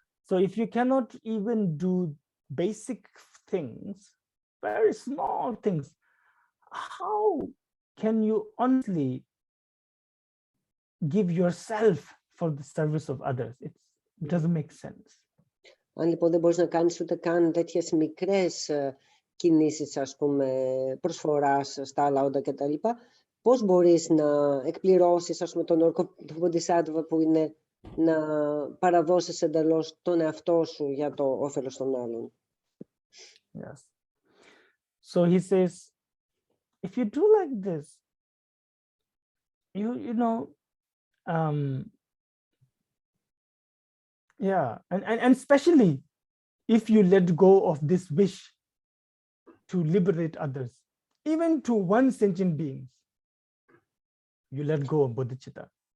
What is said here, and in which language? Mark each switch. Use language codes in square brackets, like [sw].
[en] So if you cannot even do basic things, very small things, how can you honestly give yourself for the service of others? It doesn't make sense. [el] Αν λοιπόν δεν μπορείς να κάνεις ούτε καν τέτοιες μικρές κινήσεις, ας πούμε, προσφοράς στα άλλα όντα κτλ., πώς μπορείς να εκπληρώσεις, ας πούμε, τον όρκο του Bodhisattva που είναι να παραδώσεις εντελώς τον εαυτό σου για το όφελος των άλλων. [en] Yes. So he says, if you do like this, you know, yeah, and especially if you let go of this wish to liberate others, even to one sentient being, you let go of bodhicitta.